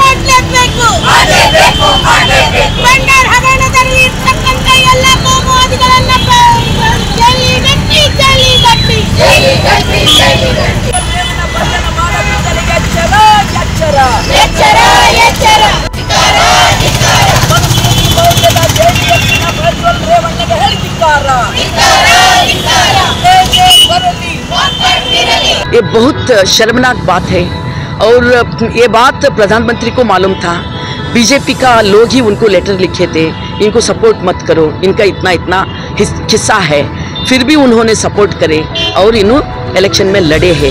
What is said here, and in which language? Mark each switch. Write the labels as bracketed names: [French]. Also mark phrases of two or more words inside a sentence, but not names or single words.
[Kannada] ಬಂಡಾರ್ ಹಗರಣದಲ್ಲಿ ಇರ್ತಕ್ಕಂಥ ಎಲ್ಲ ಕೋಮುವಾದಿಗಳನ್ನ ಜೈಲಿಗಟ್ಟಿ. ಬಂಧನ ಮಾಡಬೇಕಾದರೆ ಎಚ್ಚರ. ಪ್ರಜ್ವಲ್ ರೇವಣ್ಣಗೆ ಹೇಳಿದ್ದಾರೆ [Hindi] ये बहुत शर्मनाक बात है और ये बात प्रधानमंत्री को मालूम था। बीजेपी का लोग ही उनको लेटर लिखे थे, इनको सपोर्ट मत करो, इनका इतना हिस्सा है, फिर भी उन्होंने सपोर्ट करे और इन्होंने इलेक्शन में लड़े हैं।